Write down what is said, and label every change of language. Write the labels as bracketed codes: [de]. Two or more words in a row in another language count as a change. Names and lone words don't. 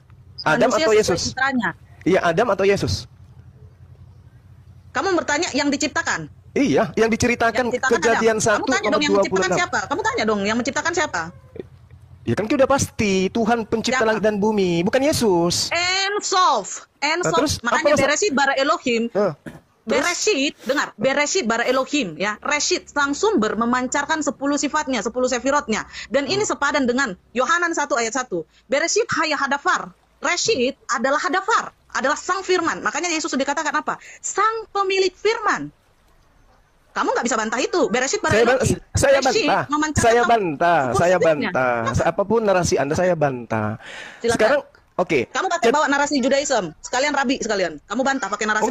[id] Adam atau Yesus? Iya, Adam atau Yesus? Kamu bertanya yang diciptakan? Iya, yang diceritakan Kejadian 1 ayat 26. Siapa? Kamu tanya dong, yang menciptakan siapa? Ya kan udah pasti Tuhan pencipta langit dan bumi, bukan Yesus. [he] Ensof. Makanya בראשית ברא אלוהים. Bereshit, dengar, בראשית ברא אלוהים ya. [id] Reshit sang sumber memancarkan 10 sifatnya, 10 sefirotnya. Dan ini sepadan dengan Yohanan 1 ayat 1. [he] בראשית היה הדבר. [id] Reshit adalah hadafar, adalah sang firman. Makanya Yesus dikatakan apa? Sang pemilik firman. Kamu nggak bisa bantah itu. [he] בראשית ברא אלוהים. [id] Saya bantah. Apapun narasi Anda saya bantah. Silakan. Sekarang oke. Kamu pakai bawa narasi Judaism, sekalian rabi sekalian. Kamu bantah pakai narasi.